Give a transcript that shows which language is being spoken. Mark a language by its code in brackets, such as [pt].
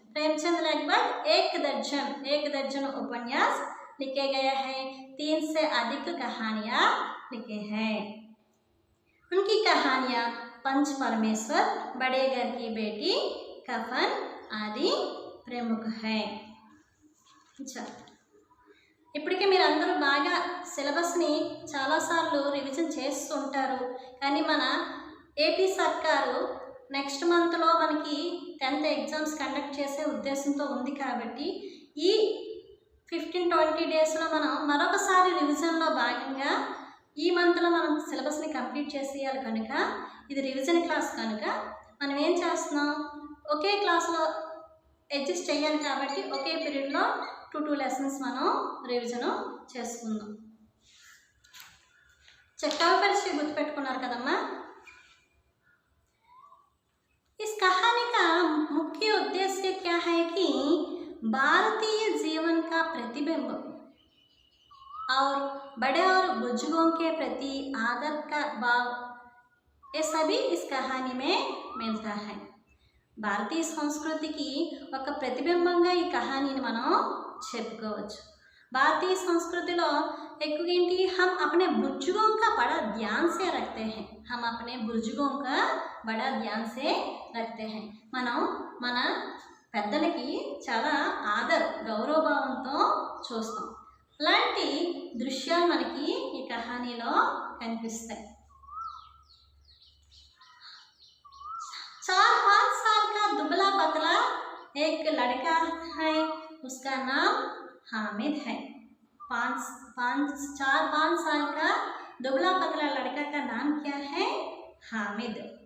[hi] प्रेमचंद लगभग 1 दर्जन उपन्यास लिखे गए हैं। 3 से अधिक कहानियाँ लिखे हैं। उनकी कहानियाँ पंच परमेश्वर, बड़े घर की बेटी, कफन आदि प्रमुख हैं। [te] ఇప్పటికే మీరు అందరూ బాగా సిలబస్ని చాలాసార్లు రివిజన్ చేస్తుంటారు. కానీ మన ఏపీ సర్కారు నెక్స్ట్ మంత్లో మనకి 10th ఎగ్జామ్స్ కండక్ట్ చేసే ఉద్దేశంతో ఉంది. కాబట్టి ఈ 15-20 డేస్లో మనం మరొకసారి రివిజన్లో భాగంగా ఈ మంత్లో మనం సిలబస్ని కంప్లీట్ చేసేయాలి. కనుక ఇది రివిజన్ క్లాస్ కనుక మనం ఏం చేస్తున్నాం, ఒకే క్లాస్లో అడ్జస్ట్ చేయాలి. కాబట్టి ఒకే పీరియడ్లో 2 లెసన్స్ మనం రివిజన్ చేసుకుందాం. కవి పరిచయం గుర్తుపెట్టుకున్నారు కదమ్మా. [hi] इस कहानी का मुख्य उद्देश्य क्या है कि भारतीय जीवन का प्रतिबिंब और बड़े और बुजुर्गों के प्रति आदर का भाव, ये सभी इस कहानी में मिलता है. [te] భారతీయ సంస్కృతికి ఒక ప్రతిబింబంగా ఈ కహానీని మనం చెప్పుకోవచ్చు. [hi] भारतीय संस्कृतिలో [te] ఎక్కువ ఏంటి, [hi] हम अपने बुजुर्गों का बड़ा ध्यान से रखते हैं. हम अपने बुजुर्गों का बड़ा ध्यान से रखते हैं. [te] మనం మన పెద్దలకి చాలా గౌరవభావంతో చూస్తాం. అలాంటి దృశ్యాలు మనకి ఈ కహానీలో కనిపిస్తాయి. [hi] 4-5 साल का दुबला पतला एक लड़का है, उसका नाम हामिद है. 4-5 साल का दुबला पतला लड़का का नाम क्या है? हामिद.